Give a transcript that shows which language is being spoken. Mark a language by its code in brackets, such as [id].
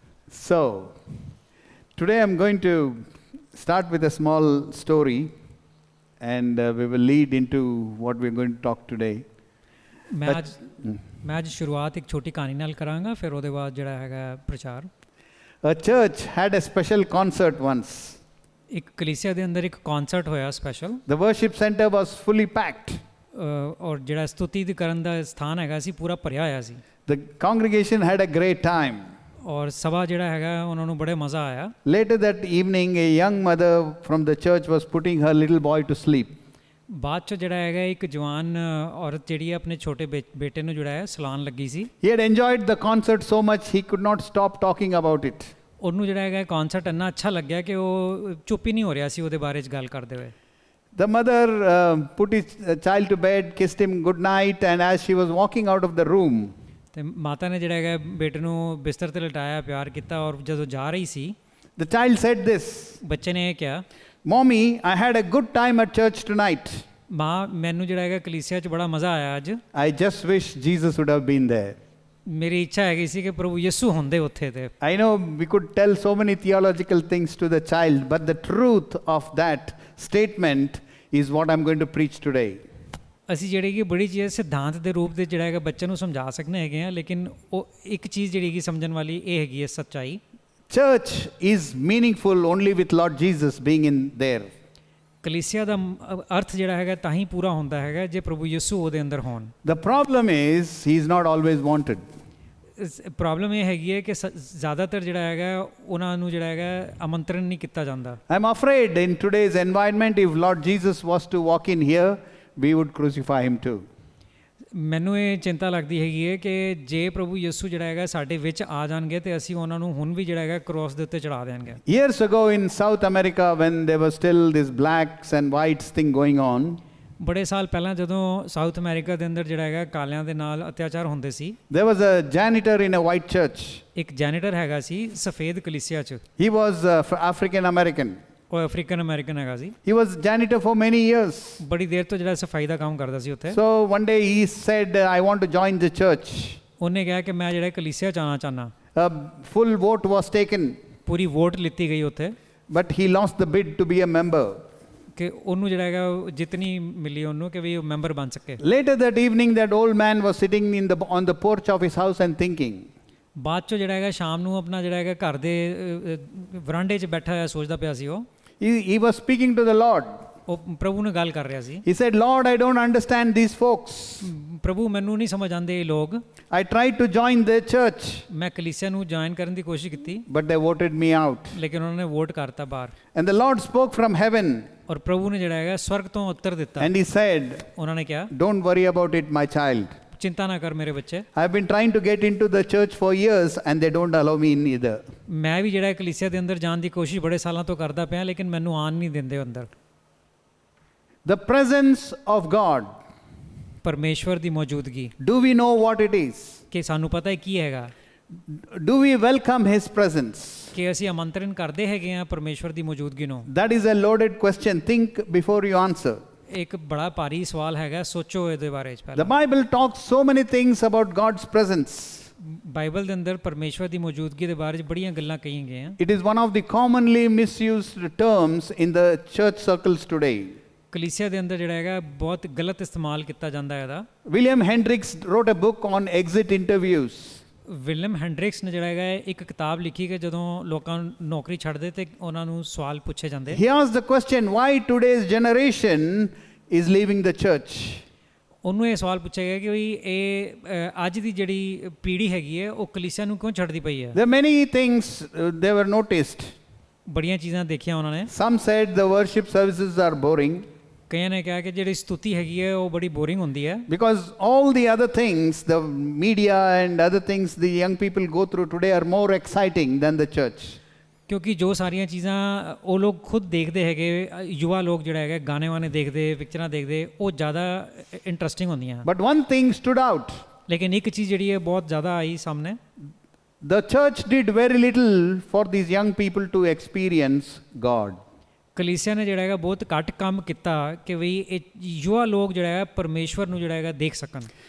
[en] So, today I'm going to start with a small story and we will lead into what we're going to talk today. [pa] ਮੈਂ ਅੱਜ ਸ਼ੁਰੂਆਤ ਇੱਕ ਛੋਟੀ ਕਹਾਣੀ ਨਾਲ ਕਰਾਂਗਾ, ਫਿਰ ਉਹਦੇ ਬਾਅਦ ਜਿਹੜਾ ਹੈਗਾ ਪ੍ਰਚਾਰ। [en] A church had a special concert once. [pa] ਇੱਕ ਕਲੀਸਿਆ ਦੇ ਅੰਦਰ ਇੱਕ ਕਨਸਰਟ ਹੋਇਆ special. [en] The worship center was fully packed. [pa] ਔਰ ਜਿਹੜਾ ਸਤੁਤੀ ਕਰਨ ਦਾ ਸਥਾਨ ਹੈਗਾ ਸੀ ਪੂਰਾ ਭਰਿਆ ਹੋਇਆ ਸੀ। [en] The congregation had a great time. [pa] ਔਰ ਸਭਾ ਜਿਹੜਾ ਹੈਗਾ ਉਹਨਾਂ ਨੂੰ ਬੜੇ ਮਜ਼ਾ ਆਇਆ। [en] Later that evening, a young mother from the church was putting her little boy to sleep. [pa] ਬਾਅਦ ਚ ਜਿਹੜਾ ਹੈਗਾ ਇੱਕ ਜਵਾਨ ਔਰਤ ਜਿਹੜੀ ਹੈ ਆਪਣੇ ਛੋਟੇ ਬੇਟੇ ਨੂੰ ਜਿਹੜਾ ਹੈ ਸਲਾਨ ਲੱਗੀ ਸੀ। [en] He had enjoyed the concert so much he could not stop talking about it. [pa] ਉਹਨੂੰ ਜਿਹੜਾ ਹੈਗਾ ਕਨਸਰਟ ਇੰਨਾ ਅੱਛਾ ਲੱਗਿਆ ਕਿ ਉਹ ਚੁੱਪ ਹੀ ਨਹੀਂ ਹੋ ਰਿਹਾ ਸੀ ਉਹਦੇ ਬਾਰੇ ਚ ਗੱਲ ਕਰਦੇ ਹੋਏ। [en] The mother put his child to bed, kissed him good night, and as she was walking out of the room, [pa] ਤੇ ਮਾਤਾ ਨੇ ਜਿਹੜਾ ਹੈਗਾ ਬੇਟੇ ਨੂੰ ਬਿਸਤਰ ਤੇ ਲਟਾਇਆ, ਪਿਆਰ ਕੀਤਾ, ਔਰ ਜਦੋਂ ਜਾ ਰਹੀ ਸੀ [en] the child said this, [pa] ਬੱਚੇ ਨੇ ਇਹ ਕਿਹਾ, [en] Mommy, I had a good time at church tonight. [pa] ਮਾਂ ਮੈਨੂੰ ਜਿਹੜਾ ਹੈਗਾ ਕਲੀਸਿਆ 'ਚ ਬੜਾ ਮਜ਼ਾ ਆਇਆ ਅੱਜ। [en] I just wish Jesus would have been there. [pa] ਮੇਰੀ ਇੱਛਾ ਹੈਗੀ ਸੀ ਕਿ ਪ੍ਰਭੂ ਯਿਸੂ ਹੁੰਦੇ ਉੱਥੇ ਤੇ। [en] I know we could tell so many theological things to the child, but the truth of that statement is what I'm going to preach today. [pa] ਅਸੀਂ ਜਿਹੜੀ ਕਿ ਬੜੀ ਚੀਜ਼ ਸਿਧਾਂਤ ਦੇ ਰੂਪ ਦੇ ਜਿਹੜਾ ਹੈਗਾ ਬੱਚੇ ਨੂੰ ਸਮਝਾ ਸਕਦੇ ਹੈਗੇ ਆ, ਲੇਕਿਨ ਉਹ ਇੱਕ ਚੀਜ਼ ਜਿਹੜੀ ਕਿ ਸਮਝਣ ਵਾਲੀ ਇਹ ਹੈਗੀ ਹੈ ਸੱਚਾਈ। [en] Church is meaningful only with Lord Jesus being in there. [pa] ਕਲੀਸਿਆ ਦਾ ਅਰਥ ਜਿਹੜਾ ਹੈਗਾ ਤਾਂ ਹੀ ਪੂਰਾ ਹੁੰਦਾ ਹੈਗਾ ਜੇ ਪ੍ਰਭੂ ਯਿਸੂ ਉਹਦੇ ਅੰਦਰ ਹੋਣ। [en] The problem is he is not always wanted. [pa] Problem ਇਹ ਹੈਗੀ ਹੈ ਕਿ ਜ਼ਿਆਦਾਤਰ ਜਿਹੜਾ ਹੈਗਾ ਉਹਨਾਂ ਨੂੰ ਜਿਹੜਾ ਹੈਗਾ ਆਮੰਤਰਣ ਨਹੀਂ ਕੀਤਾ ਜਾਂਦਾ। [en] I'm afraid in today's environment, if Lord Jesus was to walk in here, we would crucify him too. [pa] ਮੈਨੂੰ ਇਹ ਚਿੰਤਾ ਲੱਗਦੀ ਹੈਗੀ ਹੈ ਕਿ ਜੇ ਪ੍ਰਭੂ ਯਿਸੂ ਜਿਹੜਾ ਹੈਗਾ ਸਾਡੇ ਵਿੱਚ ਆ ਜਾਣਗੇ ਤੇ ਅਸੀਂ ਉਹਨਾਂ ਨੂੰ ਹੁਣ ਵੀ ਜਿਹੜਾ ਹੈਗਾ ਕ੍ਰੋਸ ਦੇ ਉੱਤੇ ਚੜਾ ਦੇਵਾਂਗੇ। [en] Years ago in South America, when there was still this blacks and whites thing going on, [pa] ਬੜੇ ਸਾਲ ਪਹਿਲਾਂ ਜਦੋਂ ਸਾਊਥ ਅਮਰੀਕਾ ਦੇ ਅੰਦਰ ਜਿਹੜਾ ਹੈਗਾ ਕਾਲਿਆਂ ਦੇ ਨਾਲ ਅਤਿਆਚਾਰ ਹੁੰਦੇ ਸੀ, [en] there was a janitor in a white church. [pa] ਇੱਕ ਜੈਨੀਟਰ ਹੈਗਾ ਸੀ ਸਫੇਦ ਕਲੀਸਿਆ 'ਚ। [en] He was African American. [pa] ਉਹ ਅਫਰੀਕਨ ਅਮਰੀਕਨ ਹੈਗਾ ਸੀ। [en] He was janitor for many years. [pa] ਬੜੀ ਦੇਰ ਤੋਂ ਜਿਹੜਾ ਸਫਾਈ ਦਾ ਕੰਮ ਕਰਦਾ ਸੀ ਉੱਥੇ। [en] So one day he said, I want to join the church. [pa] ਉਹਨੇ ਕਿਹਾ ਕਿ ਮੈਂ ਜਿਹੜਾ ਕਲੀਸਿਆ 'ਚ ਆਉਣਾ ਚਾਹੁੰਦਾ। [en] A full vote was taken, [pa] Puri vote ਲਿੱਤੀ ਗਈ ਉੱਥੇ, [en] but he lost the bid to be a member. [pa] ਕਿ ਉਹਨੂੰ ਜਿਹੜਾ ਹੈਗਾ ਜਿਤਨੀ ਮਿਲੀ ਉਹਨੂੰ ਕਿ ਵੀ ਉਹ ਮੈਂਬਰ ਬਣ ਸਕੇ। [en] Later that evening, that old man was sitting on the porch of his house and thinking. [pa] ਬਾਅਦ ਚੋਂ ਜਿਹੜਾ ਹੈਗਾ ਸ਼ਾਮ ਨੂੰ ਆਪਣਾ ਜਿਹੜਾ ਹੈਗਾ ਘਰ ਦੇ ਵਰਾਂਡੇ 'ਚ ਬੈਠਾ ਹੋਇਆ ਸੋਚਦਾ ਪਿਆ ਸੀ ਉਹ। [en] He was speaking to the Lord. [pa] ਉਹ ਪ੍ਰਭੂ ਨਾਲ ਗੱਲ ਕਰ ਰਿਹਾ ਸੀ। [en] He said, Lord, I don't understand these folks. [pa] ਪ੍ਰਭੂ ਮੈਨੂੰ ਨਹੀਂ ਸਮਝ ਆਉਂਦੇ ਇਹ ਲੋਕ। [en] I tried to join their church, [pa] ਮੈਂ ਕਲੀਸਿਆ ਨੂੰ ਜੁਆਇਨ ਕਰਨ ਦੀ ਕੋਸ਼ਿਸ਼ ਕੀਤੀ, [en] but they voted me out. [pa] ਲੇਕਿਨ ਉਹਨਾਂ ਨੇ ਵੋਟ ਕਰਤਾ ਬਾਹਰ। [en] And the Lord spoke from heaven. [pa] ਔਰ ਪ੍ਰਭੂ ਨੇ ਜਿਹੜਾ ਹੈਗਾ ਸਵਰਗ ਤੋਂ ਉੱਤਰ ਦਿੱਤਾ। [en] And he said, [pa] ਉਹਨਾਂ ਨੇ ਕਿਹਾ, [en] don't worry about it, my child. [pa] ਚਿੰਤਾ ਨਾ ਕਰ ਮੇਰੇ ਬੱਚੇ। [en] I've been trying to get into the church for years and they don't allow me in either. [pa] ਮੈਂ ਵੀ ਜਿਹੜਾ ਕਲੀਸਿਆ ਦੇ ਅੰਦਰ ਜਾਣ ਦੀ ਕੋਸ਼ਿਸ਼ ਬੜੇ ਸਾਲਾਂ ਤੋਂ ਕਰਦਾ ਪਿਆ, ਲੇਕਿਨ ਮੈਨੂੰ ਆਉਣ ਨਹੀਂ ਦਿੰਦੇ ਅੰਦਰ। [en] The presence of God. [pa] ਪਰਮੇਸ਼ਵਰ ਦੀ ਮੌਜੂਦਗੀ। [en] Do we know what it is? [pa] ਕਿ ਸਾਨੂੰ ਪਤਾ ਹੈ ਕੀ ਹੈਗਾ। [en] Do we welcome his presence? [pa] ਕਿ ਅਸੀਂ ਆਮੰਤਰਣ ਕਰਦੇ ਹੈਗੇ ਆ ਪਰਮੇਸ਼ਵਰ ਦੀ ਮੌਜੂਦਗੀ ਨੂੰ। [en] That is a loaded question. Think before you answer. [pa] ਇੱਕ ਬੜਾ ਭਾਰੀ ਸਵਾਲ ਹੈਗਾ, ਸੋਚੋ ਇਹਦੇ ਬਾਰੇ ਚ [en] The [pa] ਪਹਿਲਾਂ। [en] Bible talks so many things about God's presence. [pa] Bible ਦੇ ਅੰਦਰ ਪਰਮੇਸ਼ਵਰ ਦੀ ਮੌਜੂਦਗੀ ਦੇ ਬਾਰੇ ਚ ਬੜੀਆਂ ਗੱਲਾਂ ਕਹੀਆਂ ਗਈਆਂ। [en] It is one of the commonly misused terms in the church circles today. [pa] ਕਲੀਸਿਆ ਦੇ ਅੰਦਰ ਜਿਹੜਾ ਹੈਗਾ ਬਹੁਤ ਗਲਤ ਇਸਤੇਮਾਲ ਕੀਤਾ ਜਾਂਦਾ ਹੈ ਇਹਦਾ। [en] William Hendricks wrote a book on exit interviews. [pa] William Hendricks ਨੇ ਜਿਹੜਾ ਹੈਗਾ ਇੱਕ ਕਿਤਾਬ ਲਿਖੀ ਕਿ ਜਦੋਂ ਲੋਕਾਂ ਨੂੰ ਨੌਕਰੀ ਛੱਡਦੇ ਤੇ ਉਹਨਾਂ ਨੂੰ ਸਵਾਲ ਪੁੱਛੇ ਜਾਂਦੇ। [en] He asked the question, why today's generation is leaving the church? [pa] ਉਹਨੂੰ ਇਹ ਸਵਾਲ ਪੁੱਛਿਆ ਗਿਆ ਕਿ ਵੀ ਇਹ ਅੱਜ ਦੀ ਜਿਹੜੀ ਪੀੜ੍ਹੀ ਹੈਗੀ ਹੈ ਉਹ ਕਲੀਸਿਆ ਨੂੰ ਕਿਉਂ ਛੱਡਦੀ ਪਈ ਹੈ। [en] There are many things they were noticed. [pa] ਬੜੀਆਂ ਚੀਜ਼ਾਂ ਦੇਖੀਆਂ ਉਹਨਾਂ ਨੇ। [en] Some said the worship services are boring. [pa] ਕਈਆਂ ਨੇ ਕਿਹਾ ਕਿ ਜਿਹੜੀ ਸਤੁਤੀ ਹੈਗੀ ਹੈ ਉਹ ਬੜੀ ਬੋਰਿੰਗ ਹੁੰਦੀ ਹੈ। [en] Because all the other things, the media and other things the young people go through today are more exciting than the church. [pa] ਕਿਉਂਕਿ ਜੋ ਸਾਰੀਆਂ ਚੀਜ਼ਾਂ ਉਹ ਲੋਕ ਖੁਦ ਦੇਖਦੇ ਹੈਗੇ, ਯੁਵਾ ਲੋਕ ਜਿਹੜਾ ਹੈਗਾ ਗਾਣੇ ਵਾਣੇ ਦੇਖਦੇ, ਪਿਕਚਰਾਂ ਦੇਖਦੇ, ਉਹ ਜ਼ਿਆਦਾ ਇੰਟਰਸਟਿੰਗ ਹੁੰਦੀਆਂ। [en] But one thing stood out. [pa] ਲੇਕਿਨ ਇੱਕ ਚੀਜ਼ ਜਿਹੜੀ ਹੈ ਬਹੁਤ ਜ਼ਿਆਦਾ ਆਈ ਸਾਹਮਣੇ। [en] The church did very little for these young people to experience God. [pa] ਕਲੀਸਿਆ ਨੇ ਜਿਹੜਾ ਹੈਗਾ ਬਹੁਤ ਘੱਟ ਕੰਮ ਕੀਤਾ ਕਿ ਵੀ ਇਹ ਯੁਵਾ ਲੋਕ ਜਿਹੜਾ ਹੈ ਪਰਮੇਸ਼ਵਰ ਨੂੰ ਜਿਹੜਾ ਹੈਗਾ ਦੇਖ ਸਕਣ।